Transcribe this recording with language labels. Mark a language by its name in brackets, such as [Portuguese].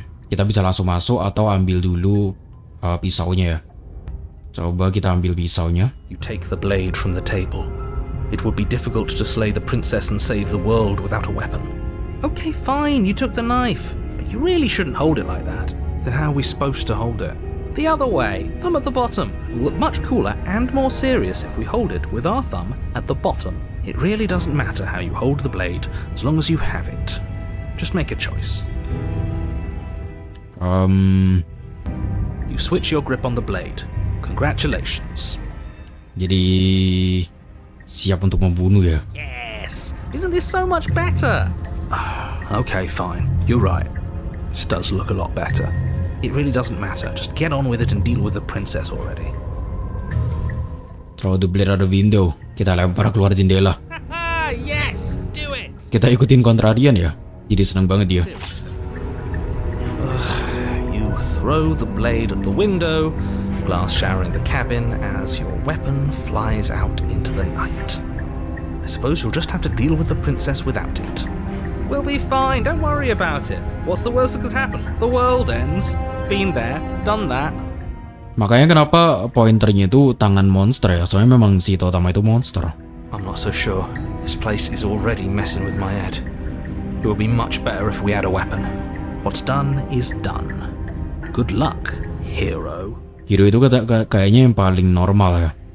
[Indonesian] Kita bisa langsung masuk atau ambil dulu pisaunya ya. Coba kita ambil pisaunya. [English] You take the blade from the table. It would be difficult to slay the princess and save the world without a weapon. Okay, fine, you took the knife, but you really shouldn't hold it like that. Then how are we supposed to hold it? The other way, thumb at the bottom. We'll look much cooler and more serious if we hold it with our thumb at the bottom. It really doesn't matter how you hold the blade, as long as you have it. Just make a choice. You switch your grip on the blade. Congratulations. [Indonesian] Jadi siap untuk membunuh ya? [English] Yes! Isn't this so much better? Okay, fine. You're right. This does look a lot better. It really doesn't matter. Just get on with it and deal with the princess already. Throw the blade out the window. [Indonesian] Kita lempar keluar jendela. [English] Yes! Do it! [Indonesian] Kita ikutin kontrarian ya? Jadi senang banget dia. [English] You throw the blade at the window, glass showering the cabin as your weapon flies out into the night. I suppose you'll just have to deal with the princess without it. We'll be fine, don't worry about it. What's the worst that could happen? The world ends. Been there, done that. [Indonesian] Makanya kenapa pointernya itu tangan monster ya? Soalnya memang si Totama itu monster. [English] I'm not so sure. This place is already messing with my head. It would be much better if we had a weapon. What's done is done. Good luck, hero. [Indonesian] Hero itu kayaknya yang paling normal ya.